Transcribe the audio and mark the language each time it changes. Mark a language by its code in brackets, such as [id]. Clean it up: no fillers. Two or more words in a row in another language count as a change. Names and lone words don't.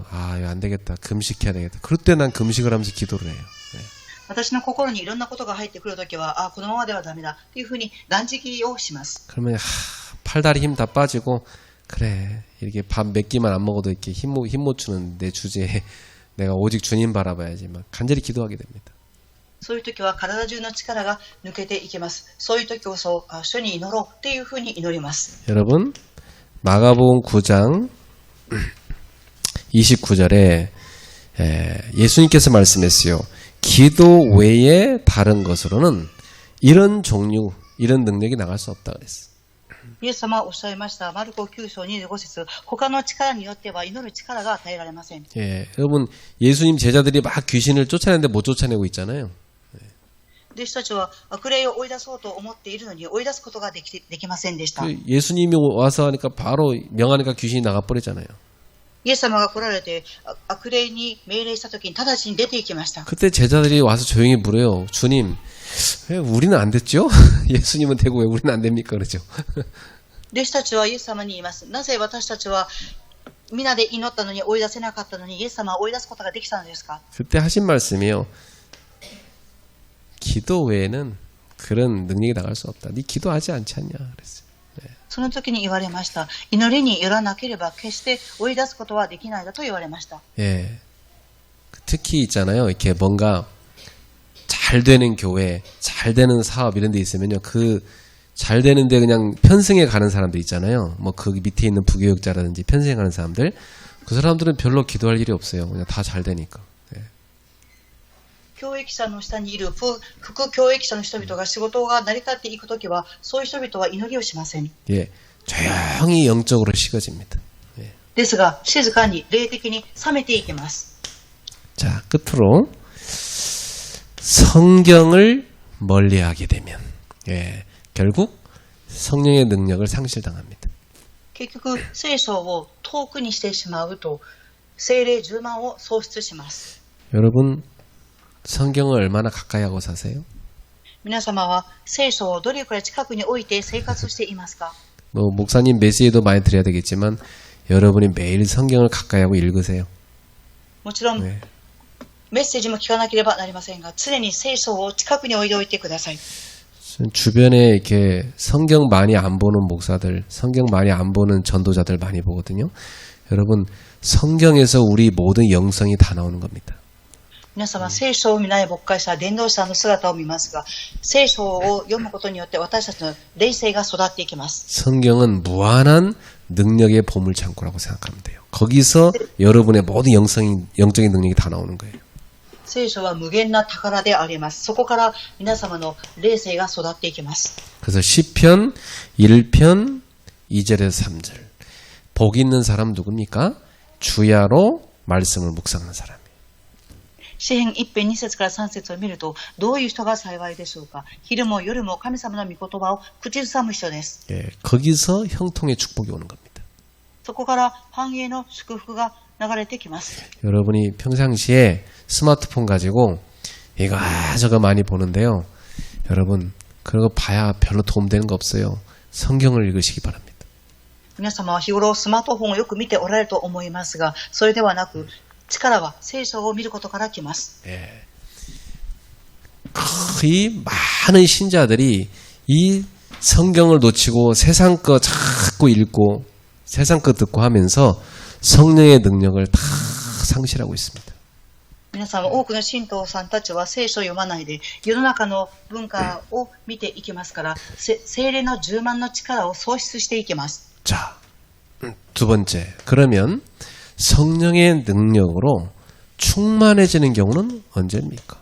[ko] 아, 이거 안 되겠다. 금식해야 되겠다. 그럴 때 난 금식을 하면서 기도를 해요. [ja] 私の心にいろんなことが入ってくるときは、このままではダメだというふうに断食をします。 [ko] 그러면 팔다리 힘 다 빠지고 그래 이렇게 밥 몇 끼만 안 먹어도 이렇게 힘 못 주는 내 주제에 내가 오직 주님 바라봐야지 막 간절히 기도하게 됩니다. [ja] そういうときは体中の力が抜けていきます。そういうときこそ主に祈ろうというふうに祈ります。 [ko] 여러분 마가복음 9장 29절에 예수님께서 말씀했어요. 기도 외에 다른 것으로는 이런 종류, 이런 능력이 나갈 수 없다 그랬어요. [ja] イエス様はおっしゃいました。マルコ9章25節、他の力によっては祈る力が与えられません。 [ko] 여러분 예수님 제자들이 막 귀신을 쫓아내는데 못 쫓아내고 있잖아요. [ja] 弟子たちは悪霊を追い出そうと思っているのに追い出すことができませんでした。 [ko] 예수님이 와서 하니까 바로 명하니까 귀신이 나가버리잖아요. [ja] イエス様が来られて悪霊に命令したときに直ちに出て行きました。 [ko] 그때 제자들이 와서 조용히 물어요. 주님, 왜 우리는 안 됐죠? 예수님은 되고 왜 우리는 안 됩니까? 그러죠. [ja] 弟子たちはイエス様に言います。なぜ私たちは皆で祈ったのに追い出せなかったのにイエス様は追い出すことができたのですか？ [ko] 그때 하신 말씀이요. 기도 외에는 그런 능력이 나갈 수 없다. 네 기도하지 않지 않냐? 그랬어요. [ja] その時に言われました。祈りによらなければ決して追い出すことはできないだと言われました。 [ko] 특히 있잖아요. 이렇게 뭔가 잘 되는 교회, 잘 되는 사업 이런 데 있으면요. 그 잘 되는데 그냥 편승해 가는 사람들 있잖아요. 뭐 그 밑에 있는 부교육자라든지 편승해 가는 사람들. 그 사람들은 별로 기도할 일이 없어요. 그냥 다 잘 되니까. [ja] 教育者の下にいる副教育者の人々が仕事が成り立っていくときはそういう人々は祈りをしません。 [ko] 조용히 영적으로 식어집니다. [ja] ですが静かに霊的に冷めていきます。 [ko] 자, 끝으로 성경을 멀리하게 되면 결국 성령의 능력을 상실당합니다. [ja] 結局聖書を遠くにしてしまうと聖霊充満を喪失します。 [ko] 여러분 성경을 얼마나 가까이 하고 사세요? [ja] 皆様は聖書をどれくらい近くに置いて生活していますか？ [ko] 뭐 목사님 메시지도 많이 드려야 되겠지만 여러분이 매일 성경을 가까이 하고 읽으세요. [ja] もちろんメッセージも聞かなければなりませんが常に聖書を近くに置いておいてください。 [ko] 주변에 이렇게 성경 많이 안 보는 목사들, 성경 많이 안 보는 전도자들 많이 보거든요. 여러분 성경에서 우리 모든 영성이 다 나오는 겁니다. [ja] 皆様、聖書を見ない牧会者、伝道者の姿を見ますが、聖書を読むことによって私たちの霊性が育っていきます。 [ko] 성경은 무한한 능력의 보물창고라고 생각하면 돼요. 거기서 여러분의 모든 영적인 능력이 다 나오는 거예요. [ja] 聖書は無限な宝であります。そこから皆様の霊性が育っていきます。 [ko] 그래서 시편 1편 2절에서 3절. 복 있는 사람 누굽니까? 주야로 말씀을 묵상하는 사람이에요. [ja] 詩編1編2節から3節を見ると、どういう人が幸いでしょうか。昼も夜も神様の御言葉を口ずさむ人です。 [ko] 예, 거기서 형통의 축복이 오는 겁니다. [ja] そこから繁栄の祝福が流れてきます。 [ko] 여러분이 평상시에 스마트폰 가지고 이거 저거 많이 보는데요. 여러분 그런 거 봐야 별로 도움되는 거 없어요. 성경을 읽으시기 바랍니다. [ja] 皆様は日頃スマートフォンをよく見ておられると思いますが、それではなく、力は聖書を見ることから来ます。 [ko] 예. 거의 많은 신자들이 이 성경을 놓치고 세상 거 자꾸 읽고 세상 거 듣고 하면서 성령의 능력을 다 상실하고 있습니다. [ja] 皆さん多くの信徒さんたちは聖書を読まないで世の中の文化を見ていきますから、聖霊の充満の力を喪失していきます。 [ko] 자, 두 번째. 그러면 성령의 능력으로 충만해지는 경우는 언제입니까?